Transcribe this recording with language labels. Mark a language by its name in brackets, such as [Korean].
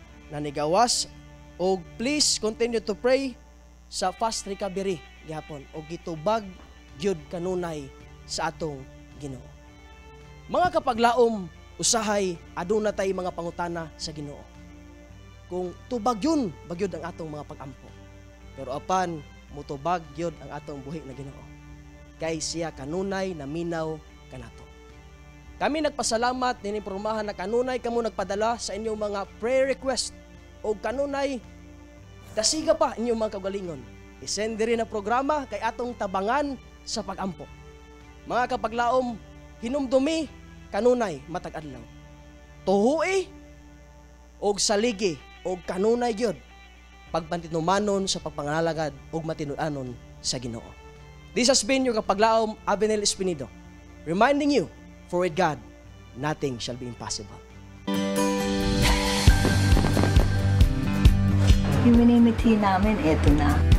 [Cebuano] Nanigawas o [English] please continue to pray [Cebuano] sa [English] fast recovery [Cebuano] gihapon o gitubag gyud kanunay sa atong Ginoo. Mga kapaglaom, usahay aduna tay mga pangutana sa Ginoo. Kung tubag yun, bagyod ang atong mga pagampo. Pero apan mutubag gyud ang atong buhi nga Ginoo. Kay siya kanunay na minaw kanato. Kami nagpasalamat din impormahan na kanunay kamo nagpadala sa inyong mga prayer request o kanunay dasiga pa inyong mga kagalingon. I-send rin ang programa kay atong tabangan sa pagampo. Mga kapaglaom, hinumdumi kanunay matag adlaw. Tuhui og saligi og kanunay gyud pagpantinomanon sa pagpangalagad og matinud-anon sa Ginoo. [English] This has been your kapaglaom, Avenel Espinido, reminding you, for with God, nothing shall be impossible. [Filipino] Humanity namin, eto na.